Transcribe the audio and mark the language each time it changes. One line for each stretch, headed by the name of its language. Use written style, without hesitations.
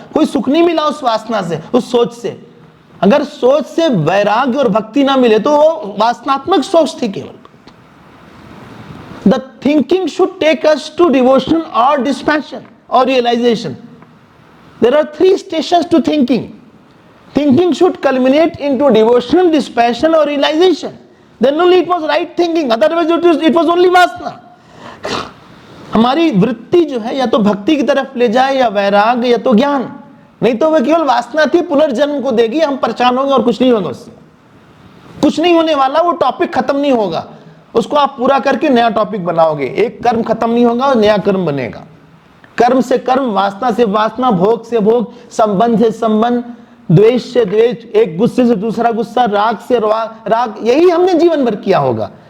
Hindi: कोई सुख नहीं मिला उस वासना से, उस सोच से। अगर सोच से वैराग्य और भक्ति ना मिले तो वो वासनात्मक सोच थी केवल।
English: The thinking should take us to devotion और dispassion और realisation. There are 3 stations to thinking. Thinking should culminate into devotion, dispassion or realization. Then only it was right thinking. Otherwise it was only वासना.
Hindi: हमारी वृत्ति जो है या तो भक्ति की तरफ ले जाए या वैराग या तो ज्ञान, नहीं तो वह केवल वासना थी, पुनर्जन्म को देगी, हम परेशान होंगे और कुछ नहीं होगा उससे। कुछ नहीं होने वाला, वो टॉपिक खत्म नहीं होगा, उसको आप पूरा करके नया टॉपिक बनाओगे। एक कर्म खत्म नहीं होगा और नया कर्म बनेगा। कर्म से कर्म, वासना से वासना, भोग से भोग, संबंध से संबंध, द्वेष से द्वेष, एक गुस्से से दूसरा गुस्सा, राग से राग, यही हमने जीवन भर किया होगा।